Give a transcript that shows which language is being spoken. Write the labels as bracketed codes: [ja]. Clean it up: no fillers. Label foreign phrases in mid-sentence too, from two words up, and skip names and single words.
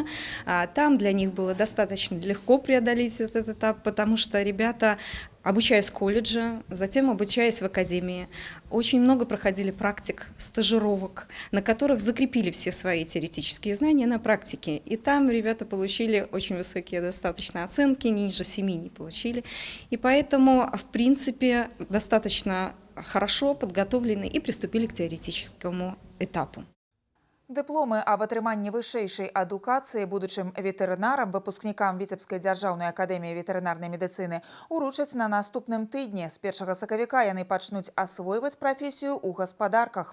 [ru] Там для них было достаточно легко преодолеть этот этап, потому что ребята, обучаясь в колледже, затем обучаясь в академии, очень много проходили практик, стажировок, на которых закрепили все свои теоретические знания на практике. И там ребята получили очень высокие достаточно оценки, ниже 7 не получили. И поэтому, в принципе, достаточно хорошо подготовлены и приступили к теоретическому этапу. [be] Дыпломы аб атрыманні вышэйшай адукацыі будучым ветэрынарам, выпускнікам Віцебскай дзяржаўнай акадэміі ветэрынарнай медыцыны уручаць на наступным тыдні. З 1 сакавіка яны пачнуць асвойваць прафесію ў гаспадарках.